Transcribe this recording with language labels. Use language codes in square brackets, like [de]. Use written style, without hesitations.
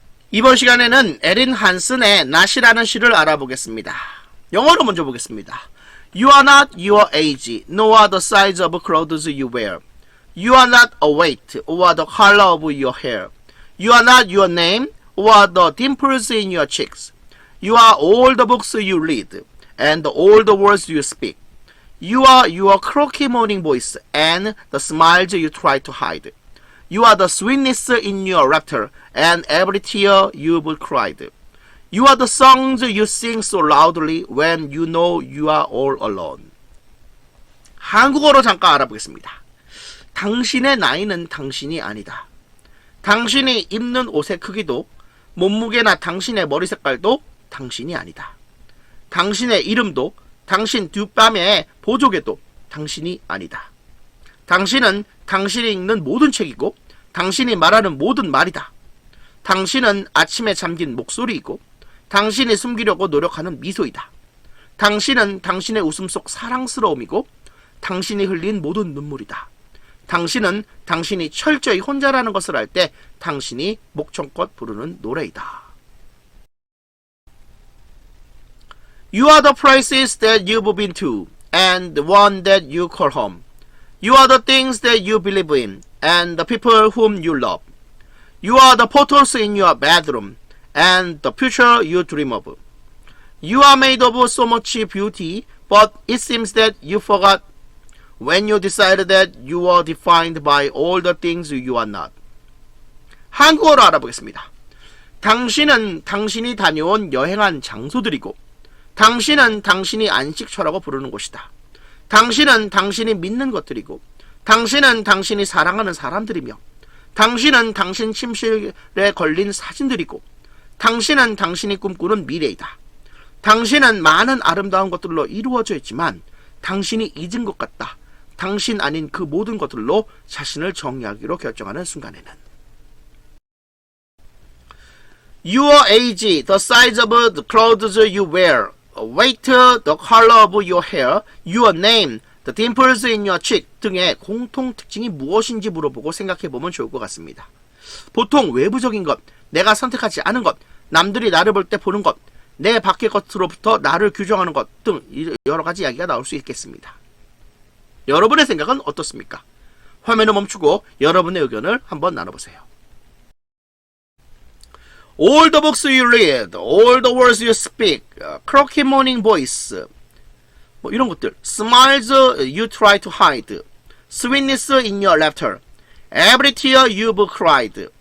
[ko] 이번 시간에는 에린 한슨의 not이라는 시를 알아보겠습니다. 영어로 먼저 보겠습니다. [en] You are not your age, nor the size of clothes you wear. You are not a weight, or the color of your hair. You are not your name, or the dimples in your cheeks. You are all the books you read, and all the words you speak. You are your croaky morning voice, and the smiles you try to hide. You are the sweetness in your laughter, and every tear you've cried. You are the songs you sing so loudly when you know you are all alone. [ko] 한국어로 잠깐 알아보겠습니다. 당신의 나이는 당신이 아니다. 당신이 입는 옷의 크기도, 몸무게나 당신의 머리 색깔도 당신이 아니다. 당신의 이름도, 당신 뒷밤의 보조개도 당신이 아니다. 당신은 당신이 읽는 모든 책이고 당신이 말하는 모든 말이다. 당신은 아침에 잠긴 목소리이고 당신이 숨기려고 노력하는 미소이다. 당신은 당신의 웃음 속 사랑스러움이고 당신이 흘린 모든 눈물이다. 당신은 당신이 철저히 혼자라는 것을 알 때 당신이 목청껏 부르는 노래이다. [en] You are the places that you've been to, and the one that you call home. You are the things that you believe in, and the people whom you love. You are the photos in your bedroom, and the future you dream of. You are made of so much beauty, but it seems that you forgot when you decided that you are defined by all the things you are not. [ko] 한국어로 알아보겠습니다. 당신은 당신이 다녀온 여행한 장소들이고, 당신은 당신이 안식처라고 부르는 곳이다. 당신은 당신이 믿는 것들이고, 당신은 당신이 사랑하는 사람들이며, 당신은 당신 침실에 걸린 사진들이고, 당신은 당신이 꿈꾸는 미래이다. 당신은 많은 아름다운 것들로 이루어져 있지만 당신이 잊은 것 같다. 당신 아닌 그 모든 것들로 자신을 정의하기로 결정하는 순간에는. [en] Your age, the size of the clothes you wear, weight, the color of your hair, your name, the dimples in your cheek [ko] 등의 공통 특징이 무엇인지 물어보고 생각해보면 좋을 것 같습니다. 보통 외부적인 것, 내가 선택하지 않은 것, 남들이 나를 볼 때 보는 것, 내 밖의 것으로부터 나를 규정하는 것 등 여러 가지 이야기가 나올 수 있겠습니다. 여러분의 생각은 어떻습니까? 화면을 멈추고 여러분의 의견을 한번 나눠보세요. [en] All the books you read, all the words you speak, croaky morning voice, [ko] 뭐 이런 것들, [en] smiles you try to hide, sweetness in your laughter, every tear you've cried.